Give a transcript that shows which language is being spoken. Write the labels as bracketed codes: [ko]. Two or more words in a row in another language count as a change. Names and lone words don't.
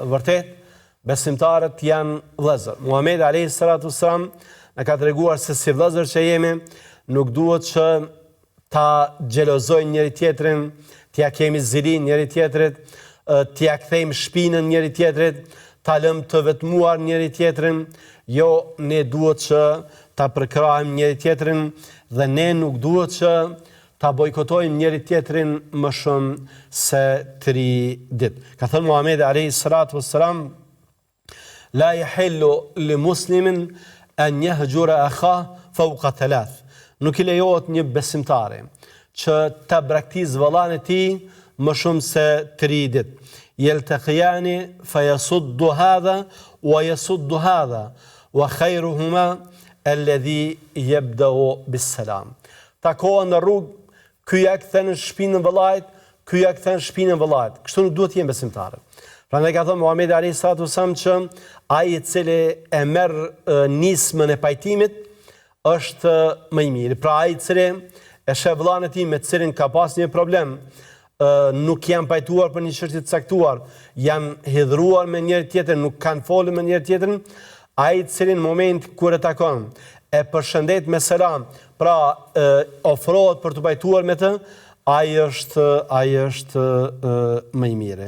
[sq] Vërtet, besimtarët janë vëllezër. Muhamedi [ar] عليه الصلاة والسلام [sq] na ka treguar se si vëllezër që jemi, nuk duhet që ta xhelozojmë njëri tjetrin, t'ia kemi zilin njëri tjetrit, t'ia kthejmë shpinën njëri tjetrit, ta lëm të vetmuar njëri tjetrin. Jo, ne duhet që ta përkrahim njëri tjetrin, dhe ne nuk duhet që ta bojkotojmë njëri tjetrin më shumë se 3 ditë. Ka thënë Muhamedi [ar] عليه الصلاة والسلام: "لا يحل لمسلم أن يهجر أخاه فوق 3." [sq] Nuk i lejohet një besimtari që ta braktisë vëllain e tij më shumë se 3 ditë. [ar] يلتقيان فيصد هذا ويصد هذا وخيرهما الذي يبدأ بالسلام. [sq] Takohen në rrugë, ky ja kthen në shpinën vëllait, ky ja kthen shpinën vëllait. Kështu nuk duhet të jenë besimtarë. Prandaj ka thënë Muhamedi [ar] عليه الصلاة والسلام [sq] që ai i cili e merr nismën e pajtimit është më i miri. Pra ai i cili e sheh vëllain e tij me cilin ka pas një problem, nuk janë pajtuar për një çështje të caktuar, janë hidhruar me njëri tjetrin, nuk kanë folur me njëri tjetrin, ai i cili në moment kur e takon e përshëndet me selam, pra ofrohet për të pajtuar me të, ai është më i miri.